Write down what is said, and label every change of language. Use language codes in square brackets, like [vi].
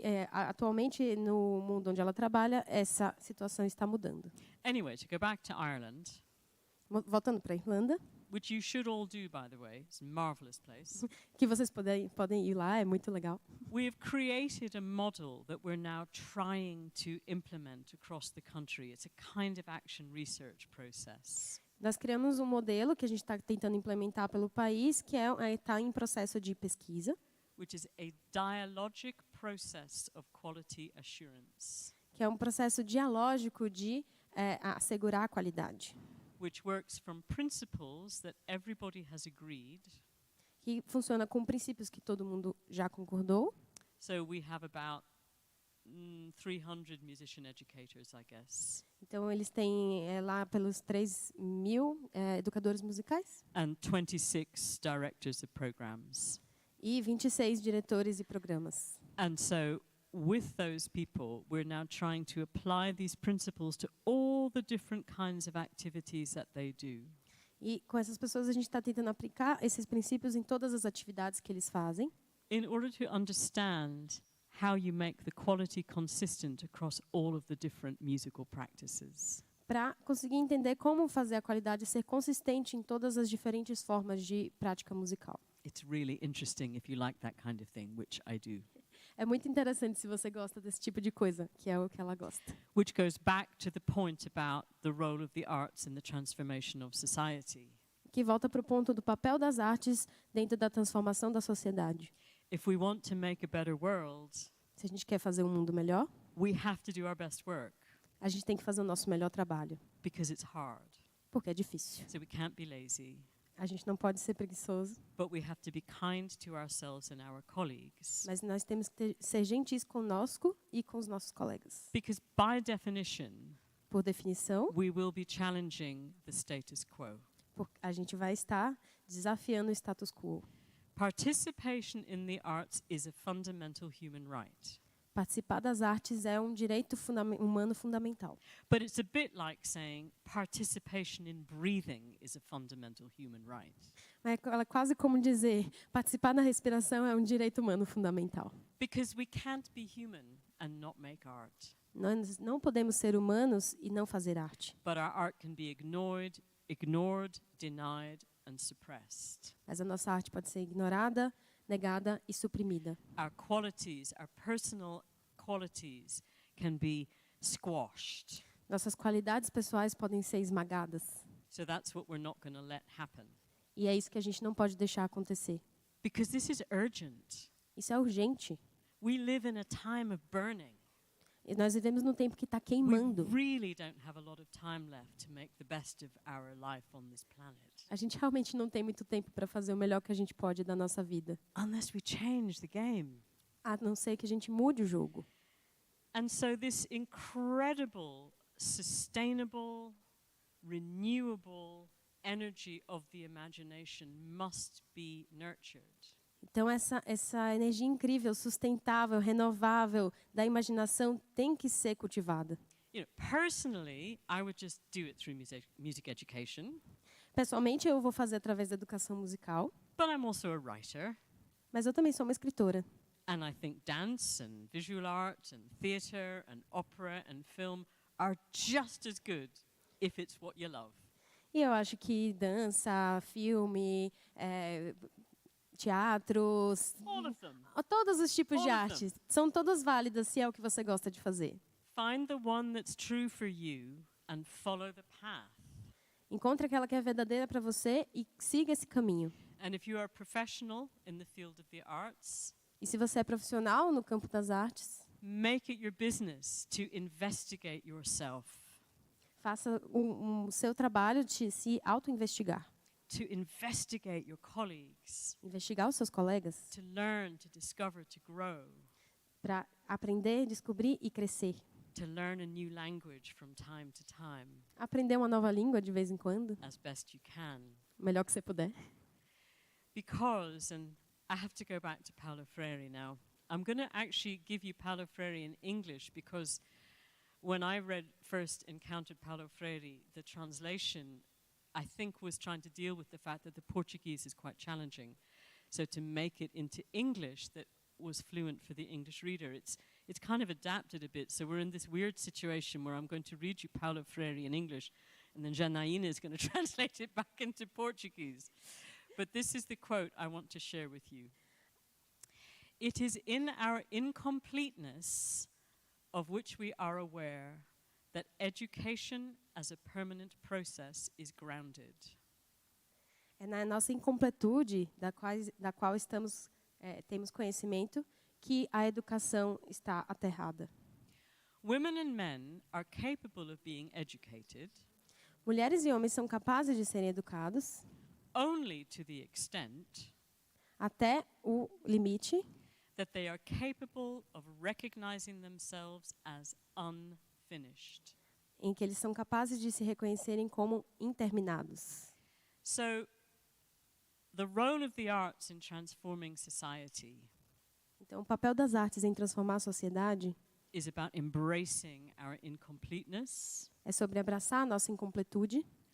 [pt] Atualmente, no mundo onde ela trabalha, essa situação está mudando. [en] Anyway, to go back to Ireland, [pt] Voltando para a Irlanda, [en] which you should all do, by the way. It's a marvelous place. [pt] que vocês podem ir lá, é muito legal. [en] We have created a model that we're now trying to implement across the country. It's a kind of action research process. [pt] Nós criamos um modelo que a gente está tentando implementar pelo país, que está em processo de pesquisa, [en] Which is a dialogic process of quality assurance, [pt] que é um processo dialógico de assegurar a qualidade, [en] which works from principles that everybody has agreed. [pt] que funciona com princípios que todo mundo já concordou. [en] So we have about 300 musician educators, I guess, [pt] Então, eles têm lá pelos 3.000 educadores musicais [en] and 26 directors of programs. [pt] e 26 diretores e programas. [en] And so with those people, we're now trying to apply these principles to all the different kinds of activities that they do. [pt] E com essas pessoas a gente está tentando aplicar esses princípios em todas as atividades que eles fazem, [en] In order to understand how you make the quality consistent across all of the different musical practices. [pt] para conseguir entender como fazer a qualidade ser consistente em todas as diferentes formas de prática musical. [en] It's really interesting if you like that kind of thing, which I do. [pt] É muito interessante se você gosta desse tipo de coisa, que é o que ela gosta. [en] Which goes back to the point about the role of the arts in the transformation of society. [pt] Que volta para o ponto do papel das artes dentro da transformação da sociedade. [en] If we want to make a better world, [pt] Se a gente quer fazer um mundo melhor, [en] we have to do our best work [pt] a gente tem que fazer o nosso melhor trabalho, [en] because it's hard. [pt] porque é difícil. [en] So we can't be lazy, [pt] A gente não pode ser preguiçoso, [en] but we have to be kind to ourselves and our colleagues. [pt] mas nós temos que ser gentis conosco e com os nossos colegas. [en] Because by definition, [pt] Por definição, [en] we will be challenging the status quo. [pt] a gente vai estar desafiando o status quo. [en] Participation in the arts is a fundamental human right. [pt] Participar das artes é um direito humano fundamental. [en] But it's a bit like saying participation in breathing is a fundamental human right. [pt] É quase como dizer, participar da respiração é um direito humano fundamental. [en] Because we can't be human and not make art. [pt] Nós não podemos ser humanos e não fazer arte. [en] But our art can be ignored, denied, and suppressed. [pt] Mas a nossa arte pode ser ignorada, negada e suprimida. [en] Our qualities, our personal qualities, can be squashed. [pt] Nossas qualidades pessoais podem ser esmagadas. [en] So that's what we're not going to let happen. [pt] E é isso que a gente não pode deixar acontecer. [en] Because this is urgent. [pt] Isso é urgente. [en] We live in a time of burning. [pt] E nós vivemos num tempo que está [en] We [pt] queimando. [en] really don't have a lot of time left to make the best of our life on this planet. [pt] A gente realmente não tem muito tempo para fazer o melhor que a gente pode da nossa vida. [en] Unless we change the game. [pt] A não ser que a gente mude o jogo. [en] And so this incredible, sustainable, renewable energy of the imagination must be nurtured. [pt] Então essa energia incrível, sustentável, renovável da imaginação tem que ser cultivada. [en] You know, personally, I would just do it through music education, [pt] Pessoalmente eu vou fazer através da educação musical, [en] but I'm also a writer. [pt] mas eu também sou uma escritora. [en] And I think dance and visual art and theatre and opera and film are just as good if it's what you love. [pt] E eu acho que dança, filme, teatros, [en] All of them. [pt] todos os tipos de [en] All of [pt] artes, são todas válidas se é o que você gosta de fazer. [en] Find the one that's true for you and follow the path. [pt] Encontre aquela que é verdadeira para você e siga esse caminho. [en] And if you are a professional in the field of the arts, [pt] E se você é profissional no campo das artes, [en] make it your business to investigate yourself, [pt] faça o seu trabalho de se auto-investigar. [en] to investigate your colleagues, [pt] Investigar os seus colegas [en] to learn, to discover, to grow, [pt] para aprender, descobrir e crescer. [en] to learn a new language from time to time, [pt] Aprender uma nova língua de vez em quando, [en] as best you can. [pt] o melhor que você puder. [en] Because, and I have to go back to Paulo Freire now, I'm going to actually give you Paulo Freire in English because when I first encountered Paulo Freire, the translation, I think, was trying to deal with the fact that the Portuguese is quite challenging. So to make it into English that was fluent for the English reader, it's kind of adapted a bit. So we're in this weird situation where I'm going to read you Paulo Freire in English, and then Janaína is going to translate it back into Portuguese. But this is the quote I want to share with you. It is in our incompleteness of which we are aware that education as a permanent process is grounded. [pt] É na nossa incompletude da qual temos conhecimento que a educação está aterrada. [en] Women and men are capable of being educated [pt] Mulheres e homens são capazes de serem educados [en] only to the extent [pt] até o limite [en] that they are capable of recognizing themselves as unfinished. [pt] em que eles são capazes de se reconhecerem como interminados. [en] So, the role of the arts in transforming society [pt] Então, o papel das artes em transformar a sociedade [en] is about embracing our incompleteness [pt] é sobre abraçar a nossa incompletude